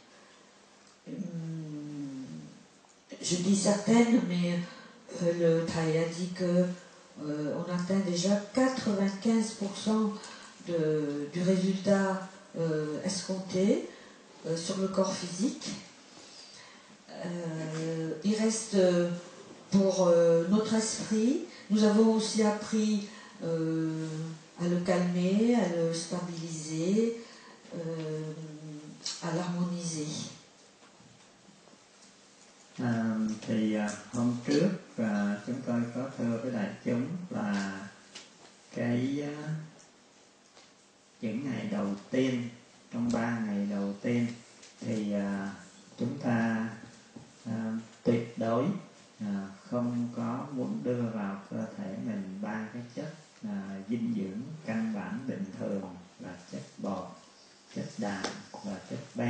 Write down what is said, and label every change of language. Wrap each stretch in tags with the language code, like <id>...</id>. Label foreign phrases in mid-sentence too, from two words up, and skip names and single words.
<fr>Je dis certaines, mais le Thaï a dit que on atteint déjà 95% du résultat escompté sur le corps physique. Il reste pour notre esprit, nous avons aussi appris à le calmer, à le stabiliser, à l'harmoniser.</fr> <vi>Thì hôm trước chúng tôi có thưa với đại chúng là những ngày đầu tiên, trong 3 ngày đầu tiên thì chúng ta tuyệt đối không có muốn đưa vào cơ thể mình 3 cái chất dinh dưỡng căn bản bình thường là chất bột, chất đạm và chất béo.</vi>